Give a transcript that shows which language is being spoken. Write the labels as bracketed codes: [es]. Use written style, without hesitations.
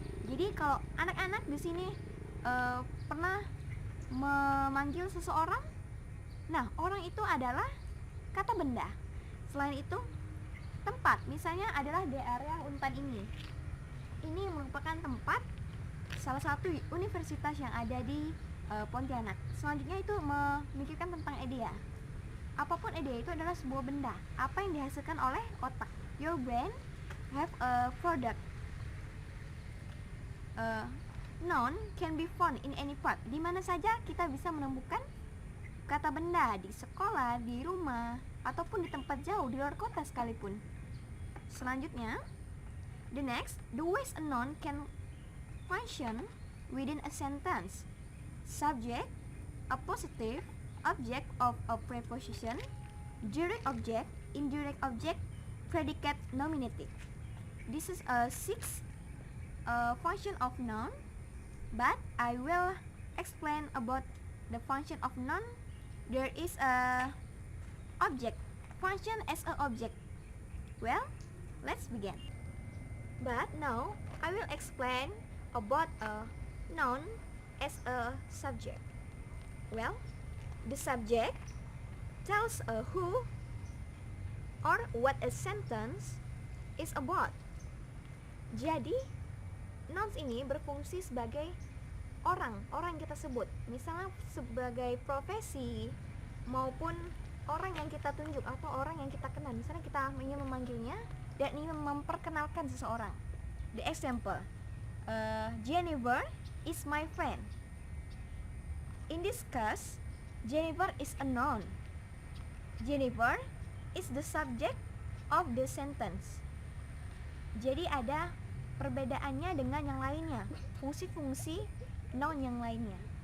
[id] Jadi kalau anak-anak di sini pernah memanggil seseorang, nah orang itu adalah kata benda. Selain itu tempat, misalnya adalah di area Unpad ini. Ini merupakan tempat salah satu universitas yang ada di Pontianak. Selanjutnya itu memikirkan tentang idea. Apapun idea itu adalah sebuah benda, apa yang dihasilkan oleh otak. [en] Your brain have a product. Noun can be found in any part. [id] Di mana saja kita bisa menemukan kata benda, di sekolah, di rumah, ataupun di tempat jauh, di luar kota sekalipun. Selanjutnya, [en] the ways a noun can function within a sentence. Subject, a positive object of a preposition, direct object, indirect object, predicate, nominative. This is a sixth function of noun, but I will explain about the function of noun. There is a object, function as a object. Well, let's begin. But now I will explain about a noun as a subject. Well, the subject tells who or what a sentence is about. [id] Jadi, nouns ini berfungsi sebagai orang yang kita sebut. Misalnya sebagai profesi maupun orang yang kita tunjuk atau orang yang kita kenal. Misalnya kita ingin memanggilnya dan ingin memperkenalkan seseorang. [en] The example, Jennifer is my friend. In this case, Jennifer is a noun. Jennifer is the subject of the sentence. [id] Jadi ada perbedaannya dengan yang lainnya, fungsi-fungsi noun yang lainnya.